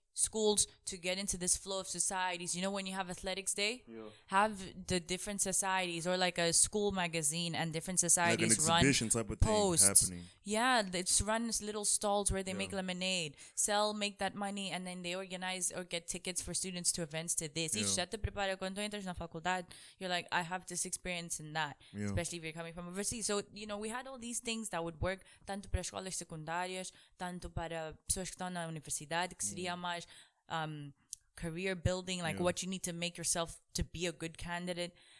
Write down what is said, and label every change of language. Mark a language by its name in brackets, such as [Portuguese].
[English] schools to get into this flow of societies. You know, when you have athletics day, have the different societies or like a school magazine and different societies like an exhibition type of posts. Thing happening. Yeah, it's runs little stalls where they make lemonade, sell, make that money, and then they organize or get tickets for students to events to this. [Portuguese] Isto já te prepara quando tu entras na faculdade. [English] You're like, I have this experience in that, especially if you're coming from overseas. So, you know, we had all these things that would work [Portuguese] tanto para escolas secundárias, tanto para pessoas que estão na universidade, que seria mais [English] career building, like what you need to make yourself to be a good candidate.